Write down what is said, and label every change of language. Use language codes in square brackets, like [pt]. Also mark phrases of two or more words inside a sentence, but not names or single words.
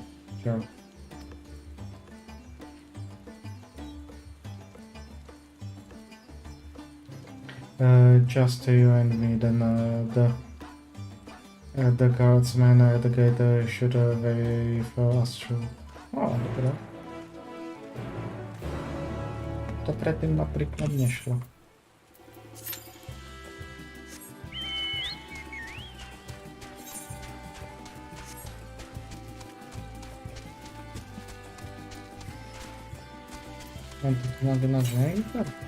[en] Sure. Just you and me, then the guardsman at the gate should wave us through. [sk] O, dobra. To predtým napríklad nešlo. Mám tu nagnať, že nejde?